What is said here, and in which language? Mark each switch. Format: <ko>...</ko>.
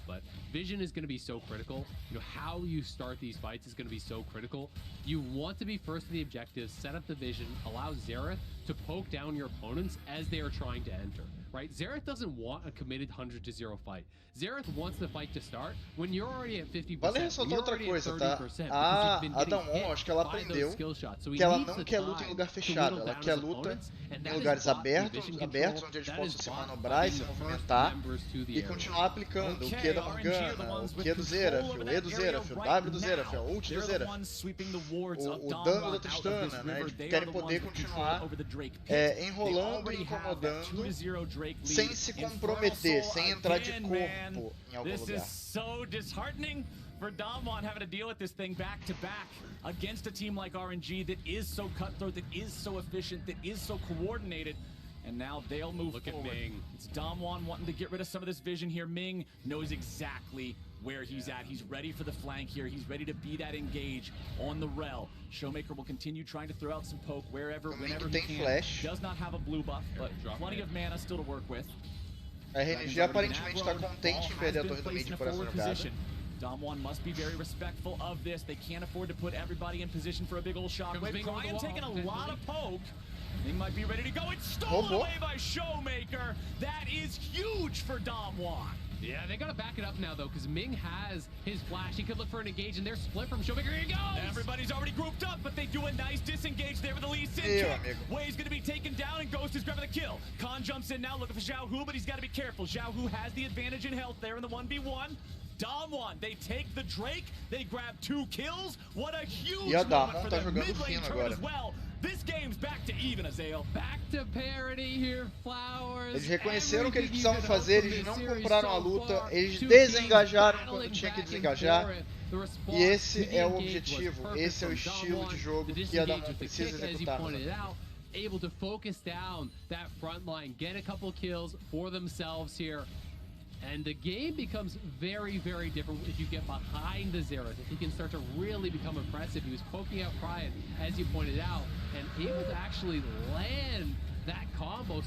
<en>But vision is going to be so critical. You know, how you start these fights is going to be so critical. You want to be first to the objectives, set up the vision, allow Xerath to poke down your opponents as they are trying to enter, right? Xerath doesn't want a committed 100-0 fight. Xerath wants the fight to start when you're already at 50%.</en> <pt>Vale ressaltar outra coisa, tá? A Damwon, acho que ela aprendeu que ela não quer luta em lugar fechado, ela quer luta em lugares abertos onde eles possam se manobrar e se movimentar e continuar aplicando o Q da Morgana, o Q do Xerath, o E do Xerath, o W do Xerath, o ult do Xerath, o dano da Tristana, né? Eles querem poder continuar enrolando e incomodando sem se comprometer, sem entrar de corpo em algum lugar.</pt> <en>This is so disheartening for Damwon having to deal with this thing back to back against a team like RNG that is so cutthroat, that is so efficient, that is so coordinated. And now they'll move forward. At Ming. It's Damwon wanting to get rid of some of this vision here. Ming knows exactly where he's at. He's ready for the flank here. He's ready to be that engage on the rel. Showmaker will continue trying to throw out some poke wherever, whenever he can. Flash. Does not have a blue buff, but plenty of mana still to work with.</en> <pt>A RNG aparentemente está contente em perder a torre do mid por essa jogada.</pt> <en>Damwon must be very respectful of this. They can't afford to put everybody in position for a big old shockwave. Brian taking a lot of poke. Ming might be ready to go. It's stolen away by Showmaker. That is huge for Damwon. Yeah, they gotta back it up now though, because Ming has his flash. He could look for an engage, and they're split from Showmaker. Here he goes! Everybody's already grouped up, but they do a nice disengage there with the Lee Sin kick. Way's gonna be taken down, and Ghost is grabbing the kill. Khan jumps in now, looking for Xiaohu, but he's gotta be careful. Xiaohu has the advantage in health there in the 1v1. Damwon, they take the Drake, they grab 2 kills. What a huge moment for the mid lane turn as well. This game's back to even, Azael. Back to parity here, Flowers.</en> <pt>Eles reconheceram o que eles precisavam fazer, eles não compraram a luta, eles desengajaram quando tinha que desengajar. E esse é o objetivo, esse é o estilo de jogo que a Damwon precisa executar.</pt> <en>Able to focus down that front line, get a couple kills for themselves here. And the game becomes very, very different if you get behind the Xerath. If he can start to really become impressive. He was poking out Brian, as you pointed out, and able to actually land that combo.</en>